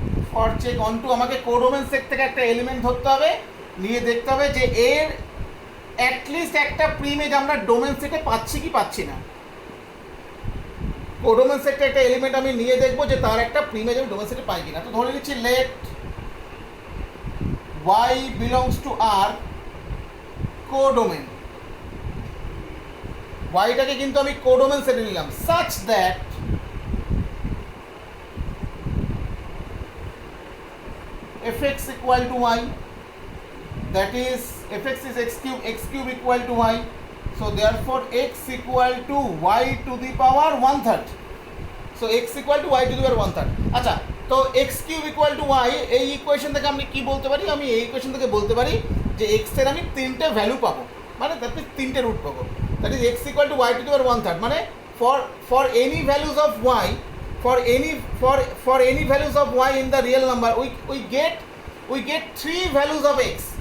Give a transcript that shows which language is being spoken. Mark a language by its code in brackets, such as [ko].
[bn] For check on-two আমাকে codomain set থেকে একটা এলিমেন্ট ধরতে হবে, নিয়ে দেখতে হবে যে এর অ্যাটলিস্ট একটা প্রিইমেজ আমরা ডোমেন সেটে পাচ্ছি কি পাচ্ছি না। কোডোমেন সেটে একটা এলিমেন্ট আমি নিয়ে দেখবো যে তার একটা প্রিইমেজ আমি ডোমেন সেটে পাই কিনা। তো ধরে নিচ্ছি [en] let y belongs to R [bn] codomain. ওয়াইটাকে কিন্তু আমি কোডোমেন সেটে নিলাম [en] such that fx equal to y, that is fx is x cube equal to y, so therefore x equal to y to the power 1/3. so x equal to y to the power 1/3. [bn] আচ্ছা, তো x cube equal to y এই equation থেকে আমি কি বলতে পারি? আমি এই ইকুয়েশন থেকে বলতে পারি যে x এর আমি 3টে ভ্যালু পাবো, মানে তাতে 3টে রুট পাবো। [en] that is x equal to y to the power 1/3, [bn] মানে [en] for any values of y, for any values of y in the real number we get 3 values of x.